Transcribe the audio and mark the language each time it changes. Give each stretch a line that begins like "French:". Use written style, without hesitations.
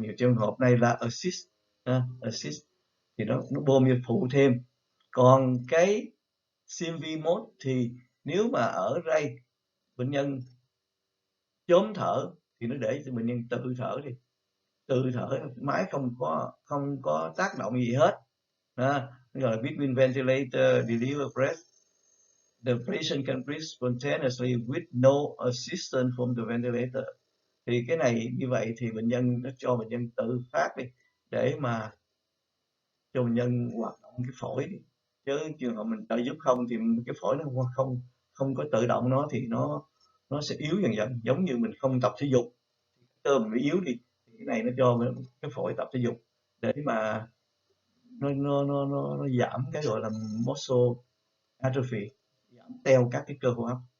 Vietnamese: Nhiều trường hợp này là assist thì nó bơm như phụ thêm. Còn cái CMV mode thì nếu mà ở đây bệnh nhân chớm thở thì nó để cho bệnh nhân tự thở đi, tự thở, máy không có tác động gì hết. Gọi là
English: between ventilator deliver breath, the patient can breathe spontaneously with no assistance from the ventilator.
Vietnamese: Thì cái này như vậy thì bệnh nhân nó cho bệnh nhân tự phát đi, để mà cho bệnh nhân hoạt động cái phổi đi. Chứ trường hợp mình trợ giúp không thì cái phổi nó không có tự động, nó thì nó sẽ yếu dần dần, giống như mình không tập thể dục, cơ mình bị yếu đi, thì cái này nó cho cái phổi tập thể dục để mà nó giảm cái gọi là muscle atrophy, giảm teo các cái cơ hô hấp.